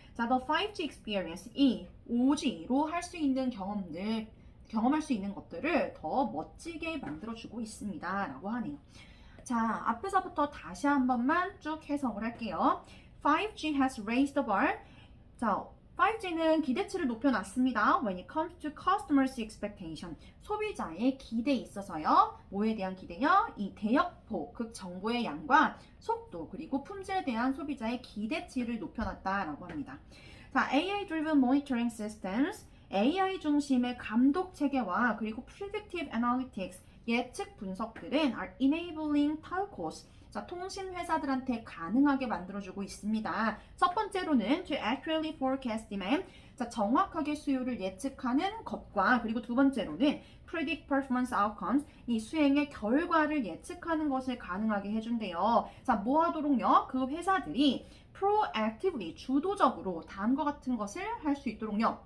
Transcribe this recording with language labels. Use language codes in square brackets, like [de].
[ko] 자, [en] the 5G experience, [ko] 이 5G로 할 수 있는 경험할 수 있는 것들을 더 멋지게 만들어주고 있습니다 라고 하네요. 자, 앞에서부터 다시 한 번만 쭉 해석을 할게요. [en] 5G has raised the bar. [ko] 자, 5G는 기대치를 높여놨습니다. [en] When it comes to customers' expectation, [ko] 소비자의 기대에 있어서요. 뭐에 대한 기대요? 이 대역폭, 그 정보의 양과 속도, 그리고 품질에 대한 소비자의 기대치를 높여놨다라고 합니다. 자, [en] AI-driven monitoring systems, [ko] AI 중심의 감독 체계와 그리고 [en] predictive analytics, [ko] 예측 분석들은 [en] are enabling telcos. [ko] 자, 통신 회사들한테 가능하게 만들어주고 있습니다. 첫 번째로는 [en] to accurately forecast demand. [ko] 자, 정확하게 수요를 예측하는 것과 그리고 두 번째로는 [en] predict performance outcomes. [ko] 이 수행의 결과를 예측하는 것을 가능하게 해준대요. 자, 뭐 하도록요? 그 회사들이 proactively 주도적으로 다음과 같은 것을 할 수 있도록요.